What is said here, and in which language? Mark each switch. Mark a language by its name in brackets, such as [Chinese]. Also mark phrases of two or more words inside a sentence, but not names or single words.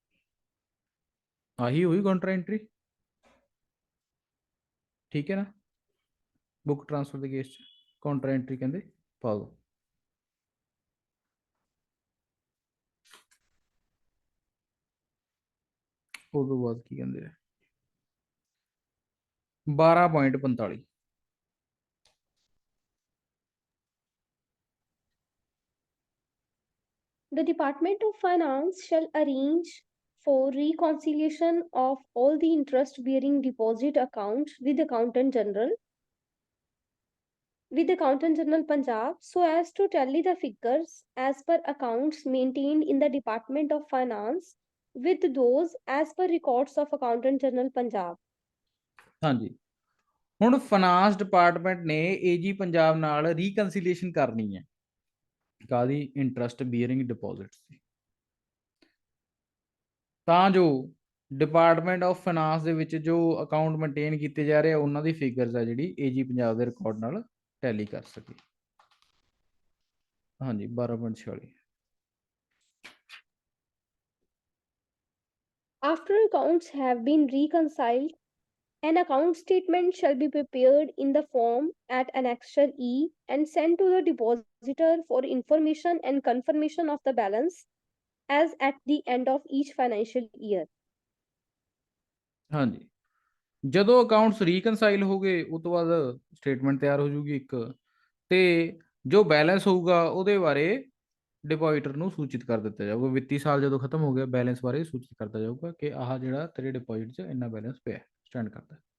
[Punjabi] ਆਹੀ ਹੋਈ [English] counter entry, [Punjabi] ਠੀਕ ਹੈ ਨਾ। [English] book transfer [Punjabi] ਦੇ ਕੇਸ 'ਚ [English] counter entry [Punjabi] ਕਹਿੰਦੇ ਪਾ ਦਿਓ। ਉਸ ਤੋਂ ਬਾਅਦ ਕੀ ਕਹਿੰਦੇ ਆ 12.45 [English] The Department of Finance shall arrange for reconciliation of all the interest bearing deposit accounts with Accountant General Punjab so as to tally the figures as per accounts maintained in the Department of Finance with those as per records of Accountant General Punjab. [Punjabi] ਹਾਂਜੀ ਹੁਣ [English] finance department [Punjabi] ਨੇ AG ਪੰਜਾਬ ਨਾਲ ਰੀਕਨਸੀਲੀਏਸ਼ਨ ਕਰਨੀ ਹੈ ਕਾਹਦੀ? [English] interest bearing deposits [Punjabi] ਦੀ, ਤਾਂ ਜੋ ਡਿਪਾਰਟਮੈਂਟ ਆਫ ਫਾਈਨਾਂਸ ਦੇ ਵਿੱਚ ਜੋ [English] account maintain [Punjabi] ਕੀਤੇ ਜਾ ਰਹੇ ਆ ਉਹਨਾਂ ਦੀ ਫਿਗਰਸ ਆ ਜਿਹੜੀ AG ਪੰਜਾਬ ਦੇ ਰਿਕਾਰਡ ਨਾਲ ਟੈਲੀ ਕਰ ਸਕੇ। ਹਾਂਜੀ 12.46 [English] After accounts have been reconciled, an account statement shall be prepared in the form at Annexure E and sent to the depositor for information and confirmation of the balance as at the end of each financial year. [Punjabi] ਹਾਂਜੀ ਜਦੋਂ [English] accounts reconcile [Punjabi] ਹੋ ਗਏ ਉਸ ਤੋਂ ਬਾਅਦ ਸਟੇਟਮੈਂਟ ਤਿਆਰ ਹੋ ਜੂਗੀ ਇੱਕ, ਤੇ ਜੋ ਬੈਲੈਂਸ ਹੋਊਗਾ ਉਹਦੇ ਬਾਰੇ ਡਿਪੋਜ਼ਿਟਰ ਨੂੰ ਸੂਚਿਤ ਕਰ ਦਿੱਤਾ ਜਾਊਗਾ। ਵਿੱਤੀ ਸਾਲ ਜਦੋਂ ਖਤਮ ਹੋ ਗਿਆ, ਬੈਲੈਂਸ ਬਾਰੇ ਸੂਚਿਤ ਕਰਤਾ ਜਾਊਗਾ ਕਿ ਆਹ ਜਿਹੜਾ ਤੇਰੇ ਡਿਪੋਜ਼ਿਟ 'ਚ ਇੰਨਾ ਬੈਲੈਂਸ ਪਿਆ ਸਟੈਂਡ ਕਰਦਾ।